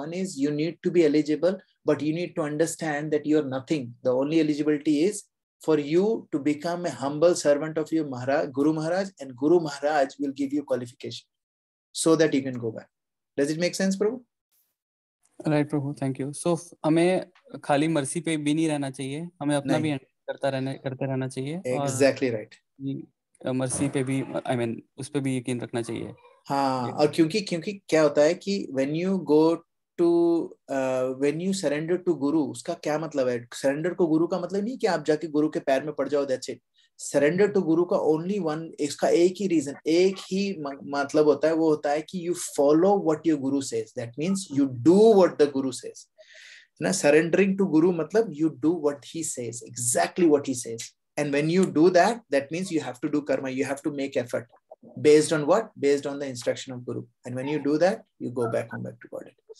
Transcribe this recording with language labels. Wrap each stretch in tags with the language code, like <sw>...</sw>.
<en>One is you need to be eligible, but you need to understand that you are nothing. The only eligibility is for you to become a humble servant of your Maharaj, Guru Maharaj, and Guru Maharaj will give you qualification so that you can go back. Does it make sense, Prabhu? Right, Prabhu. Thank you.</en> <hi>So हमें खाली mercy पे भी नहीं रहना चाहिए, हमें अपना भी करते रहना चाहिए।</hi> <en>Exactly right.</en> <hi>मर्सी पे भी उस पे भी यकीन रखना चाहिए। हाँ, और क्योंकि क्या होता है कि</hi> <en>when you go to when you surrender to Guru,</en> <hi>उसका क्या मतलब है? Surrender को गुरु का मतलब नहीं कि आप जाके गुरु के पैर में पड़ जाओ,</hi> <en>that's it. Surrender to Guru</en> <hi>का</hi> <en>only one,</en> <hi>इसका एक ही reason, एक ही मतलब होता है, वो होता है कि</hi> <en>you follow what your Guru says. That means you do what the Guru says. ना, surrendering to Guru मतलब you do what he says, exactly what he says. And when you do that, that means you have to do karma, you have to make effort. Based on what? Based on the instruction of Guru. And when you do that, you go back home, back to God.</en>